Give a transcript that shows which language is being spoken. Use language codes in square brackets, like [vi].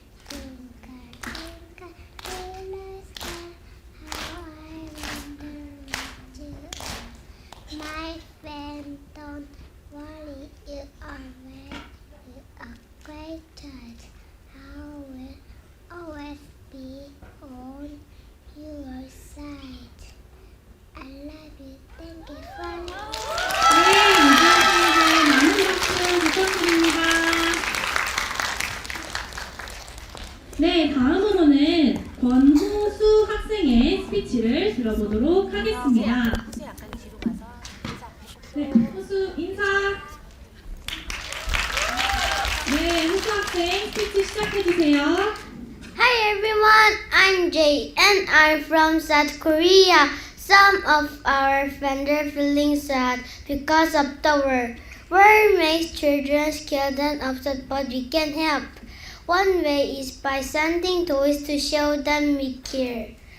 [en] Twinkle, twinkle, little star, how I wonder what you are. My friend, don't worry, you are well, you are great child. I will always be on your side. I love you. Thank you for [ko] 네, 유주 학생에게 많은 박수 부탁드립니다. 네, 다음으로는 권호수 학생의 스피치를 들어보도록 하겠습니다. 네, 호수 인사. 네, 호수 학생 스피치 시작해주세요. [en] Hi everyone, I'm Jay and I'm from South Korea. Some of our friends are feeling sad because of the war. War makes children scared and upset, but we can help. One way is by sending toys to show them we care.